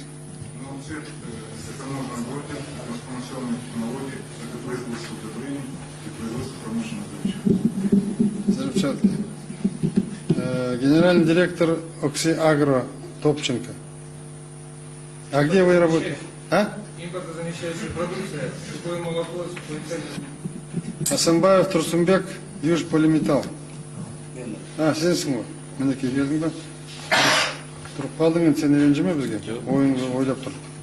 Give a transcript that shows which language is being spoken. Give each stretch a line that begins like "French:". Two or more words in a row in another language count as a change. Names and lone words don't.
Russian: «Акцепт» – экономная работа, трансформационные технологии, это производство удобрений и производство промышленных взрывчатки. Взрывчатки. Генеральный директор «Оксиагро» Топченко. А где вы работаете? А? Импортозамещающая продукция, сухое молоко, сухой цельный. Асанбаев Турсумбек, Южполиметалл.
Kazakh: Сенсің ғой, мінекей келдің ба? Тұрып қалдың енді, сен ренжіме бізге, ойыңды ойлап тұр.